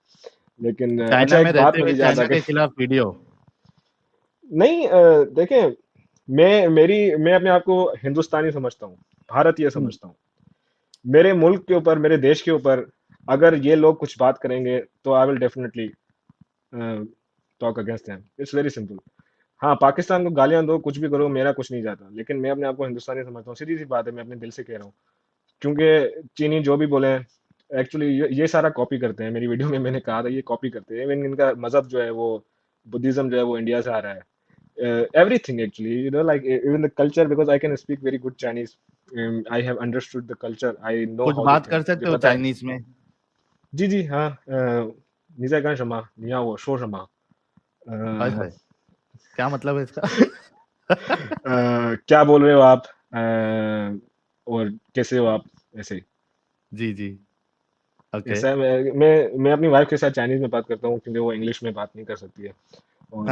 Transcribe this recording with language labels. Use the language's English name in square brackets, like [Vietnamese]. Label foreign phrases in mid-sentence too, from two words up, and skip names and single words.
[Hindi] लेकिन अच्छा, चाइना में एक बात रहते हुए मुझे याद आ चाइना गई। के खिलाफ वीडियो। नहीं, देखें, मैं अपने आप को हिंदुस्तानी समझता हूँ, भारतीय हम्म, समझता हूँ। मेरे मुल्क के ऊपर, मेरे देश के ऊपर अगर ये लोग कुछ बात करेंगे तो [English] I will definitely talk against them, it's very simple. [Hindi] हाँ, पाकिस्तान को गालियां दो, कुछ भी करो, मेरा कुछ नहीं जाता, लेकिन मैं अपने आप को हिंदुस्तानी समझता हूँ, सीधी सी बात है, मैं अपने दिल से कह रहा हूँ। क्योंकि चीनी जो भी बोले, एक्चुअली ये सारा कॉपी करते हैं, मेरी वीडियो में मैंने कहा था ये कॉपी करते हैं, इवन इनका मजहब जो है वो, बुद्धिज्म जो है वो इंडिया से आ रहा है। [English] Everything actually, like even the culture, because I can speak very good Chinese. I have understood the culture, I know [Hindi] कुछ [English] how they [Hindi] बात [English] think, [Hindi] कर मुझे सकते हो पता है। चाइनीज में? जी जी हाँ, [Chinese] 你在干什么？你要我说什么？ [Hindi] हाय हाय, क्या मतलब है इसका? क्या बोल रहे हो आप? और कैसे हो आप? ऐसे। जी जी, ओके। ऐसा है, मैं अपनी वाइफ के साथ चाइनीज में बात करता हूँ, क्योंकि वो इंग्लिश में बात नहीं कर सकती है। और